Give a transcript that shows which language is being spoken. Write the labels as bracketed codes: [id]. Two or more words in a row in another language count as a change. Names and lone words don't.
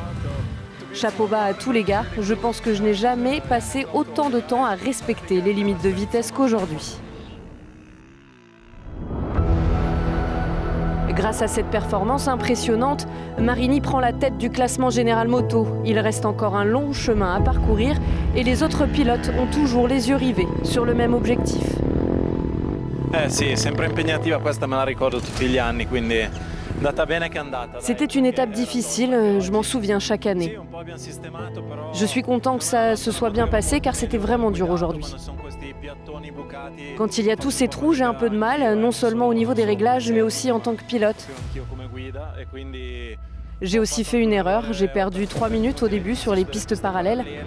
[fr] Chapeau bas à tous les gars. Je pense que je n'ai jamais passé autant de temps à respecter les limites de vitesse qu'aujourd'hui. Grâce à cette performance impressionnante, Marini prend la tête du classement général moto. Il reste encore un long chemin à parcourir et les autres pilotes ont toujours les yeux rivés sur le même objectif. [it] Sì, sempre impegnativa questa, me la ricordo tutti gli anni, quindi andata bene che è andata. [fr] C'était une étape difficile, je m'en souviens chaque année. Je suis content que ça se soit bien passé car c'était vraiment dur aujourd'hui. Quand il y a tous ces trous, j'ai un peu de mal, non seulement au niveau des réglages, mais aussi en tant que pilote. J'ai aussi fait une erreur, j'ai perdu 3 minutes au début sur les pistes parallèles.